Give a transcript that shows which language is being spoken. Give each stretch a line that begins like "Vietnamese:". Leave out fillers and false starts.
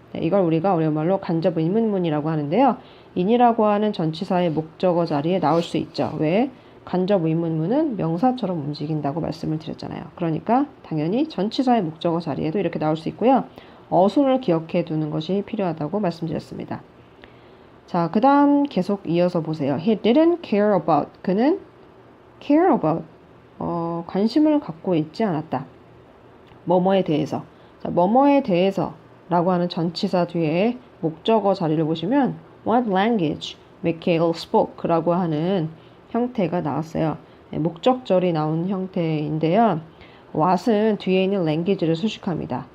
Korean: 네, 이걸 우리가 어려운 말로 간접 의문문이라고 하는데요. in이라고 하는 전치사의 목적어 자리에 나올 수 있죠. 왜? 간접 의문문은 명사처럼 움직인다고 말씀을 드렸잖아요. 그러니까 당연히 전치사의 목적어 자리에도 이렇게 나올 수 있고요. 어순을 기억해 두는 것이 필요하다고 말씀드렸습니다. 자, 그 다음 계속 이어서 보세요.
English: He didn't care about.
Korean: 그는
English: care about.
Korean: 관심을 갖고 있지 않았다. 뭐뭐에 대해서. 자, 뭐뭐에 대해서 라고 하는 전치사 뒤에 목적어 자리를 보시면
English: What language Mikhail spoke
Korean: 라고 하는 형태가 나왔어요. 목적절이 나온 형태인데요. what은 뒤에 있는 language를 수식합니다.